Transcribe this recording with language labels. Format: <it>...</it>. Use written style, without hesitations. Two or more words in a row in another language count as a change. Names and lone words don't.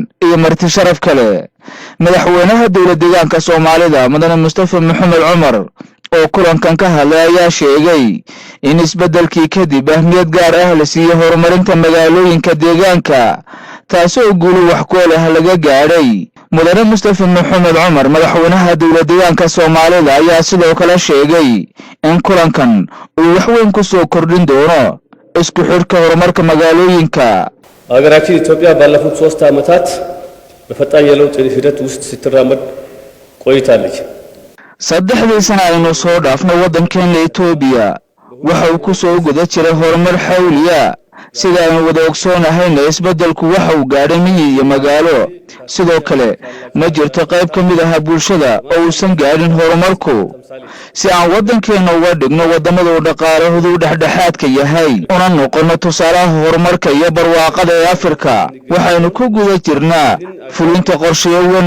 <so>iyo marti sharaf kale madaxweynaha dowladda deegaanka Soomaalida Mudane Mustafa Maxamed Cumar oo kulankan ka hadlay ayaa sheegay in isbedelkii kadib ahmiyad gaar ah la siiyay horumarinta magaalooyinka deegaanka taasoo guul wax ku leh laga gaaray Mudane Mustafa Maxamed Cumar madaxweynaha dowladda deegaanka Soomaalida ayaa sidoo kale sheegay in kulankan uu wax weyn ku soo kordhin doono isku xirka horumarka magaalooyinka</so> <am>ሀገራችን ኢትዮጵያ ባለፉት 3 ዓመታት በፈጣን የለውጥ ሂደት ውስጥ ስትራመድ ቆይታለች።</am> <so>saddexdii sano aynu soo dhaafno waddankeena Itoobiya waxa uu ku soo guda jiray horumar xawliya sida aynu wada ogsoonahay isbedelku waxa uu gaadhay miyi iyo magaalo sidoo kale ma jirto qayb ka mid ah bulshada oo uusan gaadhin horumarku si aan waddankeena uga dhigno wadamada dhaqaalahoodu dhexdhexaadka yahay una noqono tusaalaha horumarka iyo barwaaqada ee Afrika waxaynu ku guda jirnaa fulinta qorshayaasha</so>